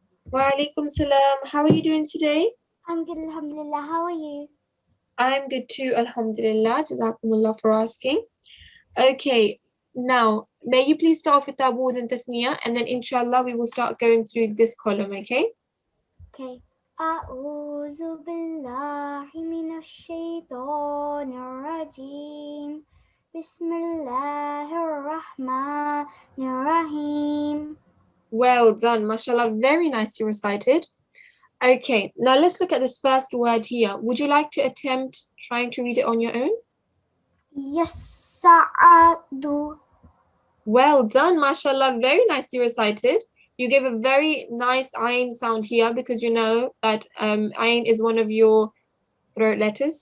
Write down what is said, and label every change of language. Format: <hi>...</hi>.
<en>Wa alaikum salam. How are you doing today? I'm good, alhamdulillah. How are you? I'm good too, alhamdulillah. Jazakumullah for asking. Okay, now, may you please start off with Tabud and Tasmiyah, and then inshallah we will start going through this column, okay? Okay.</en> <ar>أعوذ بالله من الشيطان الرجيم. بسم الله الرحمن الرحيم.</ar> <en>Well done, mashallah, very nicely recited. Okay, now let's look at this first word here. Would you like to attempt trying to read it on your own?</en> <ar>يسعد.</ar> <en>Well done, mashallah, very nicely recited. You gave a very nice ayn sound here because you know that ayn is one of your throat letters.</en>